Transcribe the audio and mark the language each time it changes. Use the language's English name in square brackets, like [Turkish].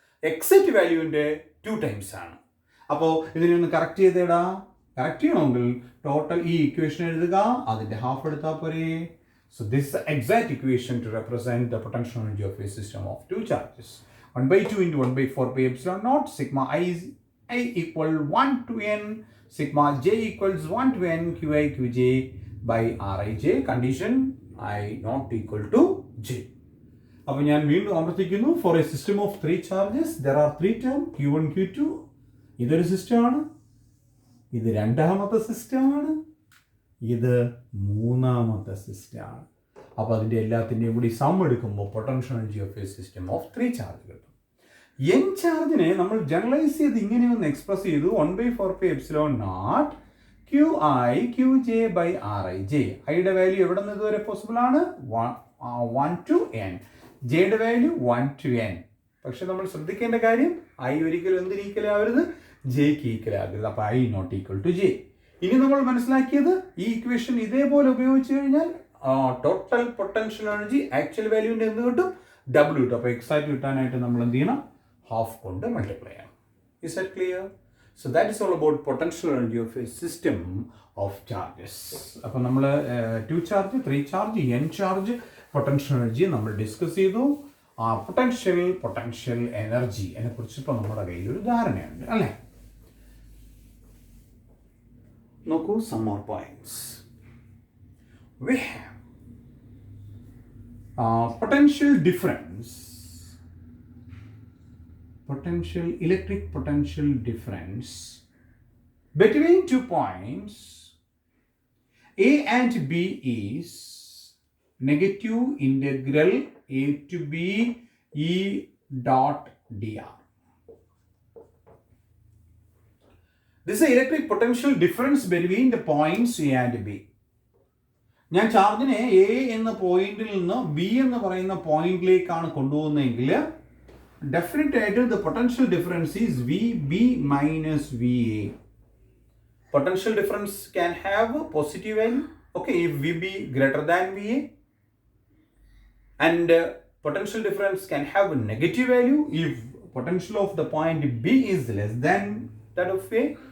[Malayalam] Exact വാല്യൂവിൻ്റെ 2 times ആണ്. അപ്പോൾ ഇതിനൊന്ന് കറക്റ്റ് ചെയ്തേടാ. കറക്റ്റ് ചെയ്യണമെങ്കിൽ ടോട്ടൽ ഈ ഇക്വേഷൻ എഴുതുക, അതിൻ്റെ ഹാഫ് എടുത്താൽ പോരെ. [English] So this is the exact equation to represent the potential energy of a system of 2 charges. 1/2 into 1/4 epsilon naught sigma I equal 1 to n sigma j equals 1 to n qi qj by rij. Condition I not equal to j. [Malayalam] അപ്പോൾ ഞാൻ വീണ്ടും ആവർത്തിക്കുന്നു. [English] For a system of 3 charges there are 3 terms Q1 Q2. [Malayalam] ഇതൊരു സിസ്റ്റമാണ്, ഇത് രണ്ടാമത്തെ സിസ്റ്റമാണ്, ഇത് മൂന്നാമത്തെ സിസ്റ്റമാണ്. അപ്പോൾ അതിൻ്റെ എല്ലാത്തിൻ്റെയും കൂടി സം എടുക്കുമ്പോൾ potential energy of A system of 3 charge കിട്ടും. n ചാർജിനെ നമ്മൾ ജനറലൈസ് ചെയ്ത് ഇങ്ങനെ ഒന്ന് എക്സ്പ്രസ് ചെയ്തു. 1/4 epsilon naught QI QJ by RIJ. ഐയുടെ വാല്യൂ എവിടെ നിന്ന് ഇതുവരെ പോസിബിൾ ആണ്? 1 to n. ജെയുടെ വാല്യൂ 1 to n. പക്ഷെ നമ്മൾ ശ്രദ്ധിക്കേണ്ട കാര്യം ഐ ഒരിക്കലും എന്തിന് ഈക്വൽ ആവരുത്? ജെയ്ക്ക് ഈക്വൽ ആകരുത്. അപ്പോൾ [English] I not equal to J. [Malayalam] ഇനി നമ്മൾ മനസ്സിലാക്കിയത് ഈ ഇക്വേഷൻ ഇതേപോലെ ഉപയോഗിച്ച് കഴിഞ്ഞാൽ ടോട്ടൽ പൊട്ടൻഷ്യൽ എനർജി ആക്ച്വൽ വാല്യൂവിൻ്റെ എന്ത് കിട്ടും? ഡബിൾ കിട്ടും. അപ്പോൾ എക്സാക്റ്റ് കിട്ടാനായിട്ട് നമ്മൾ എന്ത് ചെയ്യണം? ഹാഫ് കൊണ്ട് മൾട്ടിപ്ലൈ ചെയ്യണം. [English] Is that clear? So that is all about potential energy of a system of charges. [Malayalam] അപ്പോൾ നമ്മൾ 2 charge, 3 charge, n charge potential energy നമ്മൾ ഡിസ്കസ് ചെയ്തു. പൊട്ടൻഷ്യൽ എനർജി അതിനെക്കുറിച്ച് ഇപ്പോൾ നമ്മുടെ കയ്യിൽ ഒരു ധാരണയുണ്ട് അല്ലേ? നോക്കൂ, [English] some more points. We have potential difference, electric potential difference between 2 points A and B is negative integral A to B E dot dr. This is the electric potential difference between the points A and B. [Malayalam] ഞാൻ ചാർജിനെ A എന്ന പോയിന്റിൽ നിന്ന് B എന്ന് പറയുന്ന പോയിന്റിലേക്കാണ് കൊണ്ടുപോകുന്നതെങ്കിൽ definite ആയിട്ട് [English] The potential difference is V B minus V A. Potential difference can have positive value, okay, if V B greater than V A, and potential difference can have negative value if potential of the point B is less than that of A.